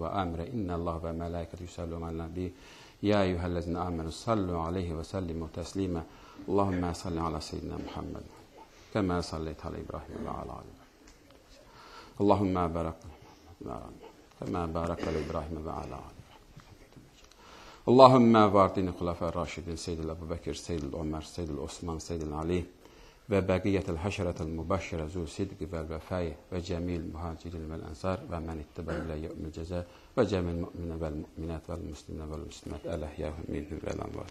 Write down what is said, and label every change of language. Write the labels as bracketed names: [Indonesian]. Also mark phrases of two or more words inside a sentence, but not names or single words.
[Arabic] وأمر إن الله وملائكته يصلون على النبي يا أيها الذين آمنوا صلوا عليه وسلموا تسليما اللهم صل على سيدنا محمد كما صليت على إبراهيم وعلى آل اللهم بارك كما باركت على إبراهيم وعلى آل اللهم وارض عن الخلفاء الراشدين سيدنا أبي بكر، سيدنا عمر، سيدنا عثمان، سيدنا علي وبقية العشرة المبشرة ذوي الصدق والوفاء وجميع المهاجرين والأنصار ومن تبعهم إلى يوم الجزاء وجميع المؤمنين والمؤمنات والمسلمين والمسلمات الأحياء منهم والأموات.